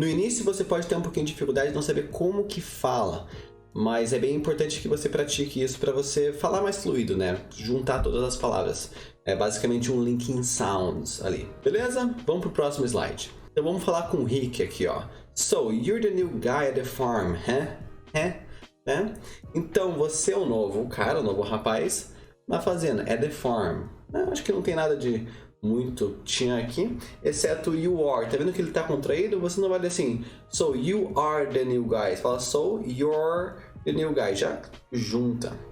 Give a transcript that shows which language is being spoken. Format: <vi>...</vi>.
<pt>No início você pode ter um pouquinho de dificuldade de não saber como que fala. Mas é bem importante que você pratique isso para você falar mais fluido, né? Juntar todas as palavras. É basicamente um linking sounds ali. Beleza? Vamos pro próximo slide. Então vamos falar com o Rick aqui, ó.</pt> <en>So, you're the new guy at the farm, né?</en> <pt>Então, você é o novo cara, o novo rapaz na fazenda,</pt> <en>at the farm.</en> <pt>Acho que não tem nada de muito tinha aqui, exceto you are. Tá vendo que ele tá contraído? Você não vai ler assim,</pt> <en>so you are the new guy.</en> <pt>Você fala,</pt> <en>so you're the new guy.</en> <pt>Já junta.</pt>